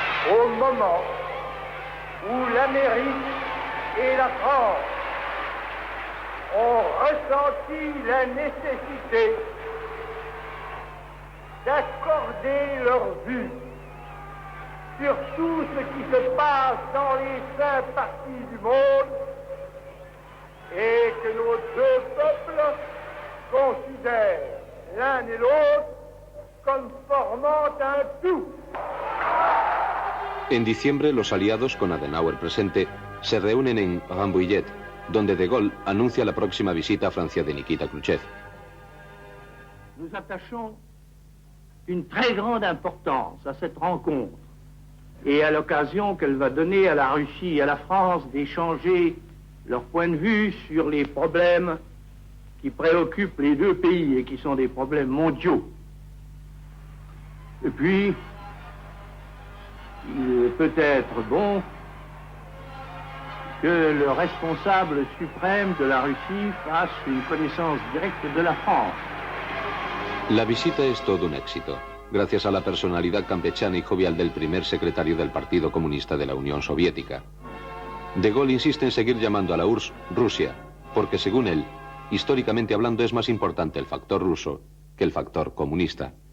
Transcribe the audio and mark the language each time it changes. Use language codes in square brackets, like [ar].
[fr] Au moment où l'Amérique et la France ont ressenti la nécessité d'accorder leur vue sur tout ce qui se passe dans les 5 parties du monde et que nos deux peuples considèrent l'un et l'autre comme formant un tout. [es] En diciembre, los aliados, con Adenauer presente, se reúnen en Rambouillet, donde De Gaulle anuncia la próxima visita a Francia de Nikita Khrouchtchev. [fr] Nous attachons une très grande importance à cette rencontre et à l'occasion qu'elle va donner à la Russie et à la France d'échanger leur point de vue sur les problèmes qui préoccupent les deux pays et qui sont des problèmes mondiaux. Et puis, il est peut-être bon que le responsable suprême de la Russie fasse une connaissance directe de la France. [es] La visita es todo un éxito, gracias a la personalidad campechana y jovial del primer secretario del Partido Comunista de la Unión Soviética. De Gaulle insiste en seguir llamando a la URSS Rusia, porque según él, históricamente hablando, es más importante el factor ruso que el factor comunista.